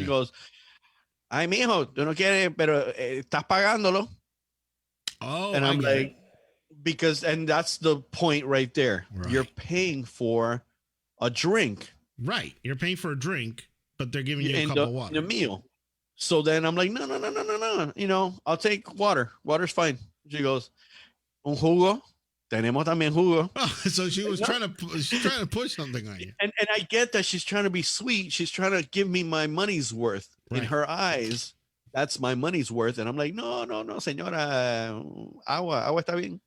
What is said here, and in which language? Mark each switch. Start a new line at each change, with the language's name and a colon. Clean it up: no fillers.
Spanish: He goes, ay, mijo, tú no quieres, pero estás pagándolo. Oh,
English: and I'm like, because, and that's the point right there. Right. You're paying for a drink. Right. You're paying for a drink, but they're giving you a cup of water. A meal. So then I'm like, no. I'll take water. Water's fine.
Spanish: She goes, un jugo. Tenemos también jugo.
English: Oh, so she was trying to push something on you. And I get that she's trying to be sweet. She's trying to give me my money's worth. Right. In her eyes, that's my money's worth. And I'm like, no, señora, agua está bien.